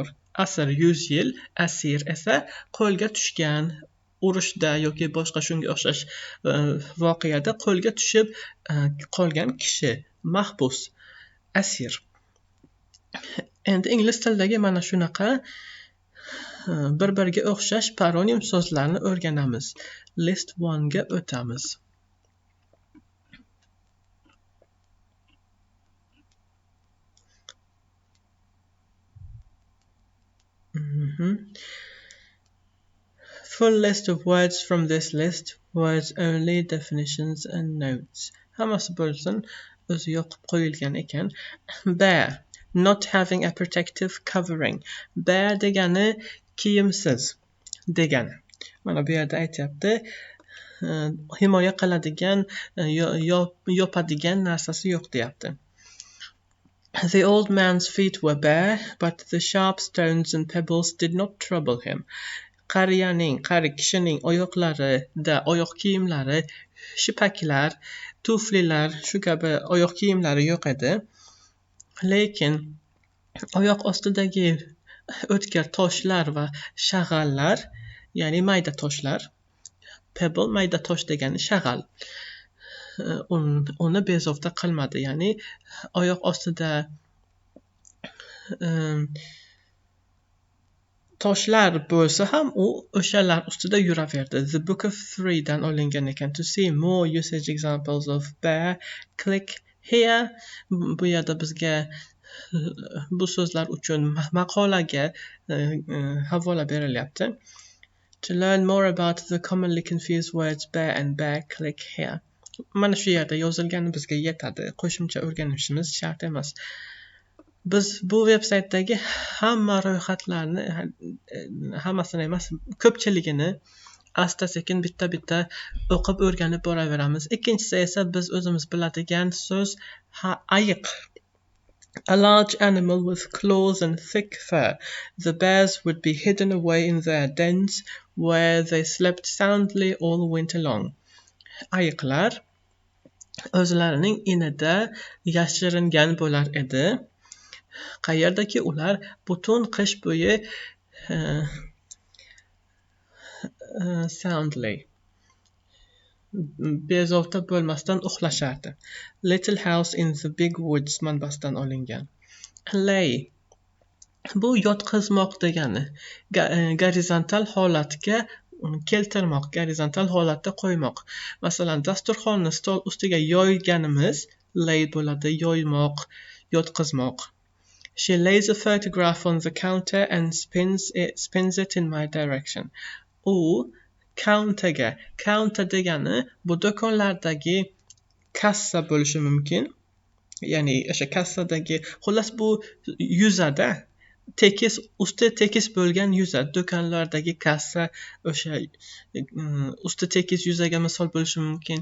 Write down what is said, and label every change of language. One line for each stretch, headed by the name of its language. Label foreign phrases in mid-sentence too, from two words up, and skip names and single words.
Uzbek: Asr 100 yil, asir esa qo'lga tushgan, urushda yoki boshqa shunga o'xshash voqeada qo'lga tushib qolgan kishi, mahbus, asir. Endi ingliz tilidagi mana shunaqa bir-biriga o'xshash paronim so'zlarni o'rganamiz. List 1 ga o'tamiz.
English: Full list of words from this list. Words only, definitions and notes.
Uzbek: Hammasi bo'lsin, o'zi yoqib qo'yilgan ekan.
English: Bare, not having a protective covering.
Uzbek: Bare degani kiyimsiz degani. Mana bu yerda aytyapti, himoya qiladigan, yopadigan narsasi yo'q deyapti.
English: The old man's feet were bare, but the sharp stones and pebbles did not trouble him.
Uzbek: Qari kishining oyoqlarida oyoq kiyimlari, shipaklar, tuflilar, shu kabi oyoq kiyimlari yo'q edi. Lekin oyoq ostidagi o'tkir toshlar va shag'allar, ya'ni mayda toshlar, pebble mayda tosh degani shag'al, uni bezovta qilmadi. Ya'ni oyoq ostida toshlar bo'lsa ham u o'shalar ustida yuraverdi. The Book of 3 dan olingan ekan.
English: To see more usage examples of bare, click here.
Uzbek: Bu yerda bizga bu so'zlar uchun maqolaga havola berilyapti.
English: To learn more about the commonly confused words bare and bare, click here.
Uzbek: Mana shu yerda yozilgani bizga yetadi. Qo'shimcha o'rganishimiz shart emas. Biz bu veb-saytdagi hamma ro'yxatlarni, hammasini emas, ko'pchiligini asta-sekin bitta-bitta o'qib o'rganib boraveramiz. Ikkinchisi esa biz o'zimiz biladigan so'z ayiq.
English: A large animal with claws and thick fur. The bears would be hidden away in their dens where they slept soundly all winter long.
Uzbek: Ayiqlar o'zlarining inida yashiringan bo'lar edi. Qayerdaki ular butun qish bo'yi soundly, bezovta bo'lmasdan uxlashardi. Little house in the big woods manbasidan olingan. Lay, bu yotqizmoq degani. Gorizontal holatga keltirmoq, gorizontal holatda qo'ymoq. Masalan, dasturxonni stol ustiga yoyganimiz lay bo'ladi, yoymoq, yotqizmoq.
English: She lays a photograph on the counter and spins it in my direction.
Uzbek: U counterga, counter degani bu do'konlardagi kassa bo'lishi mumkin. Ya'ni o'sha kassadagi, xullas bu yuzada tekis, usti tekis bo'lgan yuza, do'konlardagi kassa, o'sha usti tekis yuzaga misol bo'lishi mumkin.